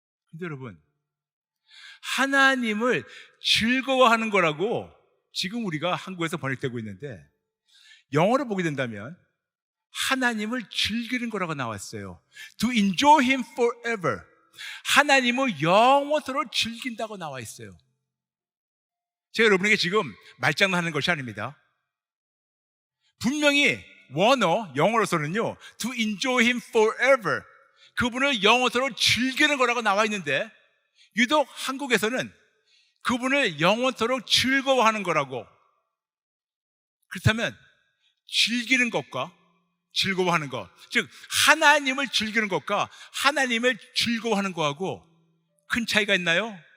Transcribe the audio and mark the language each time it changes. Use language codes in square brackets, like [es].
[ko] 근데 여러분, 하나님을 즐거워하는 거라고 지금 우리가 한국에서 번역되고 있는데 영어로 보게 된다면 하나님을 즐기는 거라고 나왔어요. [en] To enjoy Him forever. [ko] 하나님을 영원토록 즐긴다고 나와 있어요. 제가 여러분에게 지금 말장난하는 것이 아닙니다. 분명히 원어, 영어로서는요 [en] To enjoy Him forever. [ko] 그분을 영원토록 즐기는 거라고 나와 있는데 유독 한국에서는 그분을 영원토록 즐거워하는 거라고. 그렇다면 즐기는 것과 즐거워하는 것, 즉 하나님을 즐기는 것과 하나님을 즐거워하는 것하고 큰 차이가 있나요?